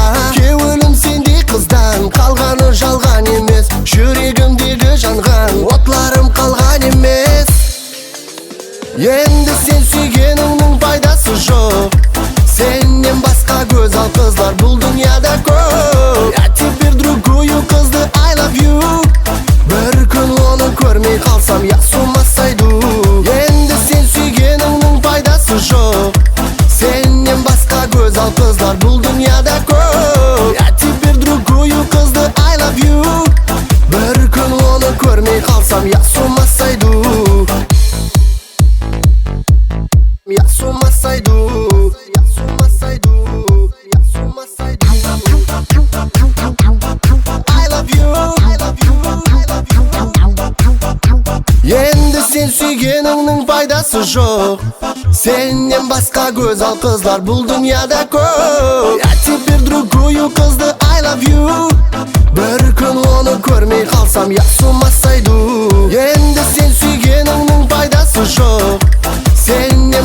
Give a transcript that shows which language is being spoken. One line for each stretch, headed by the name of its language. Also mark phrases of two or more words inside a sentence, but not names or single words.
Uzbek: Kevilim sendek qizdan, qalgani жалған emas. Yuragimdagi yongan o'tlarim qolgan emas. Endi sen suyganingning foydasi yo'q, sendan boshqa go'zal qizlar bu dunyoda ko'p.
Russian: Я теперь другую qizni
English: I love you.
Uzbek: Bir kun uni ko'rmay qolsam
Russian: я с ума сойду.
Uzbek: Endi sen suyganingning foydasi yo'q, sendan boshqa go'zal qizlar bu dunyoda ko'p.
Russian: Я теперь другую qizni
English: I love you.
Uzbek: Bir kun uni ko'rmay qolsam
Russian: я с ума сойду. Я с ума сойду. Я с ума сойду. Я с ума сойду.
English: I love you. I love you. I love you.
Uzbek: Endi sen suyganingning foydasi yo'q, sendan boshqa go'zal qizlar bu dunyoda ko'p.
Russian: Я теперь другую qizni
English: I love you.
Uzbek: Bir kun uni ko'rmay qolsam
Russian: я с ума сойду.
Uzbek: Endi sen suyganingning foydasi yo'q, sen